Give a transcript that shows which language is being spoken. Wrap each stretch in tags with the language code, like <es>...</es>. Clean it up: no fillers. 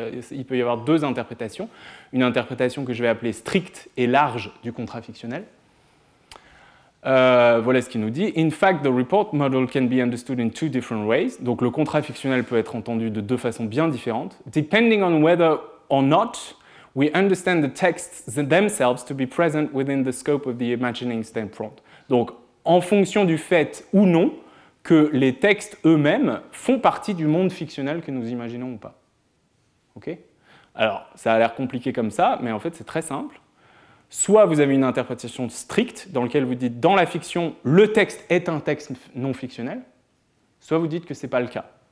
<fr>il peut y avoir deux interprétations. Une interprétation que je vais appeler stricte et large du contrat fictionnel. Voilà ce qu'il nous dit.</fr> <en>In fact, the report model can be understood in two different ways.</en> <fr>Donc le contrat fictionnel peut être entendu de deux façons bien différentes.</fr> <en>Depending on whether or not we understand the texts themselves to be present within the scope of the imagining stem prompt.</en> <fr>Donc en fonction du fait ou non que les textes eux-mêmes font partie du monde fictionnel que nous imaginons ou pas. Ok ? Alors, ça a l'air compliqué comme ça, mais en fait, c'est très simple. Soit vous avez une interprétation stricte, dans laquelle vous dites, dans la fiction, le texte est un texte non fictionnel, soit vous dites que ce n'est pas le cas.</fr>